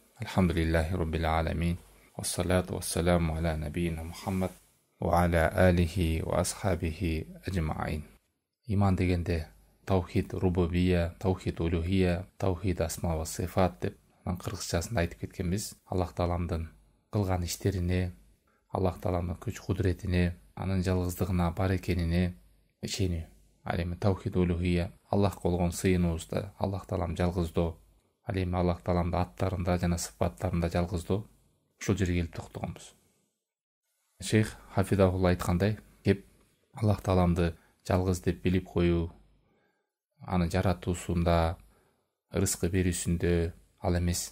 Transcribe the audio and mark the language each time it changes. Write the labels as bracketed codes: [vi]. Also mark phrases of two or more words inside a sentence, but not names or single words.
[ar] الحمد لله رب العالمين. والصلاة والسلام على نبينا محمد وعلى آله وأصحابه أجمعين. [ky] Иман дегенде [ar] توحيد ربوبية، توحيد ألوهية، توحيد أسماء وصفات [ky] деп кыргызчасында айтып кеткенбиз. Аллах Тааламдын кылган иштерине, Аллах Тааламдын күч кудретине, анын жалгыздыгына, бар экенине ишенүү. Ал эми [ar] توحيد ألوهية, [ky] Аллах болгон сыйынуубузда Аллах Таалам жалгыздоо. Ал эми Аллах Тааламдын аттарында жана сыпаттарында жалгыздоо. Ушул жерге келип токтогонбуз. Шейх Хафидахулла айткандай, кеп Аллах Тааламды жалгыз деп билип коюу, аны жаратуусунда, рызкы берүүсүндө ал эмес.